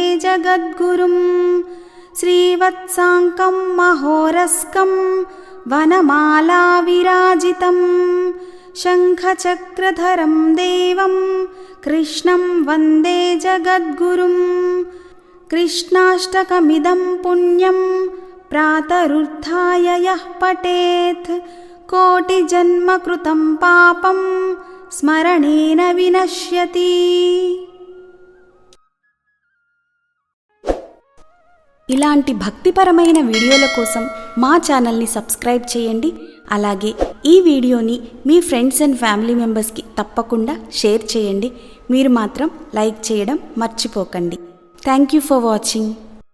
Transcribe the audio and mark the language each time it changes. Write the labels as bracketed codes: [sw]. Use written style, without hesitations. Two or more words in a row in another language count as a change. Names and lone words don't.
[sa] जगद्गुरुम् श्रीवत्साङ्कं महोरस्कं वनमालाविराजितं शङ्खचक्रधरं देवं कृष्णं वन्दे जगद्गुरुम् कृष्णाष्टकमिदं पुण्यं प्रातरुत्थाय यः पठेत् कोटिजन्मकृतं पापं स्मरणेन विनश्यति। [te] ఇలాంటి భక్తిపరమైన వీడియోల కోసం మా ఛానల్ని సబ్స్క్రైబ్ చేయండి. అలాగే ఈ వీడియోని మీ [en] friends and family memberski [te] తప్పకుండా షేర్ చేయండి. మీరు మాత్రం లైక్ చేయడం మర్చిపోకండి. [en] thank you for watching.